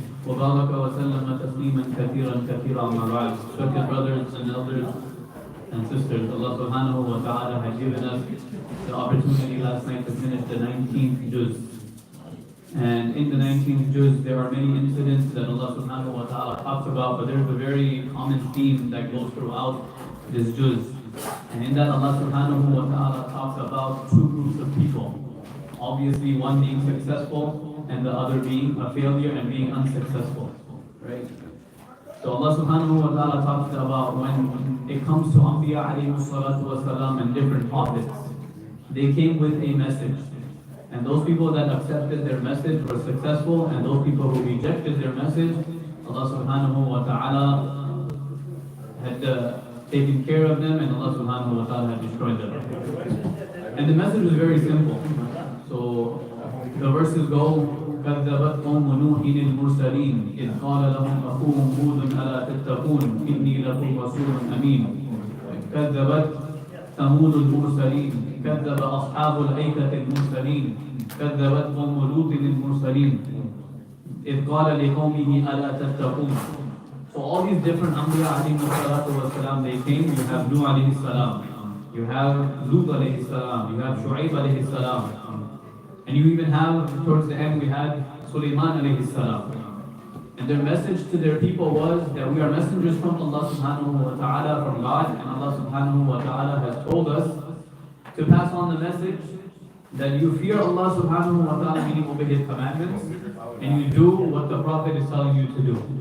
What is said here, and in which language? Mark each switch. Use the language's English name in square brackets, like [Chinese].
[Arabic] وبارك وسلم تسليما كثيرا كثيرا أما بعد. [English] Respected brothers and elders and sisters, Allah subhanahu wa ta'ala had given us the opportunity last night to finish the 19th juz. And in the 19th juz, there are many incidents that Allah subhanahu wa ta'ala talks about, but there's a very common theme that goes throughout this juz. And in that, Allah subhanahu wa ta'ala talks about two groups of people. Obviously, one being successful and the other being a failure and being unsuccessful. Right? So Allah subhanahu wa ta'ala talks about when it comes to Anbiya alayhi salatu wa salam and different prophets, they came with a message. And those people that accepted their message were successful, and those people who rejected their message, Allah subhanahu wa ta'ala had taken care of them, and Allah subhanahu wa ta'ala had destroyed them. And the message was very simple. So the verses go, [Arabic] كذبت قوم نوح المرسلين إذ قال لهم أخوهم هود ألا تتقون إني لكم رسول أمين. كذبت ثمود المرسلين كذب أصحاب الأيكة المرسلين كذبت قوم لوط المرسلين إذ قال لقومه ألا تتقون. [English] So all these different Anbiya alayhi salatu wa salam, they came. You have Nuh alayhi salam, you have Lut alayhi salam, you have Shu'aib alayhi salam. And you even have, towards the end, we had Sulaiman alayhi salam. And their message to their people was that we are messengers from Allah subhanahu wa ta'ala, from God, and Allah subhanahu wa ta'ala has told us to pass on the message that you fear Allah subhanahu wa ta'ala, meaning obey His commandments, and you do what the Prophet is telling you to do.